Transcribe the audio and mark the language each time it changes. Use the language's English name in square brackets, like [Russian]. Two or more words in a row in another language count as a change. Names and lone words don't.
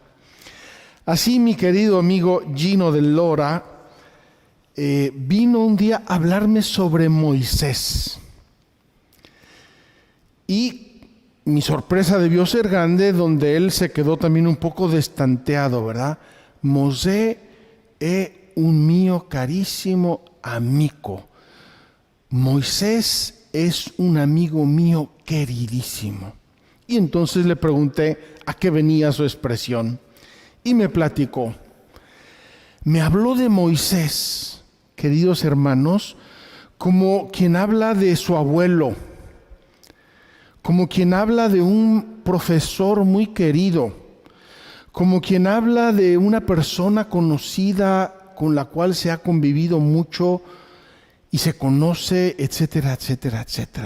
[Spanish] Así mi querido amigo Gino de Lora vino un día a hablarme sobre Moisés. Y mi sorpresa debió ser grande, donde él se quedó también un poco destanteado, ¿verdad? [Italian] Mosè è un mio carissimo amico. [Spanish] Moisés es un amigo mío queridísimo. Y entonces le pregunté a qué venía su expresión. Y me platicó. Me habló de Moisés, queridos hermanos, como quien habla de su abuelo, como quien habla de un profesor muy querido, como quien habla de una persona conocida con la cual se ha convivido mucho y se conoce, etcétera, etcétera, etcétera.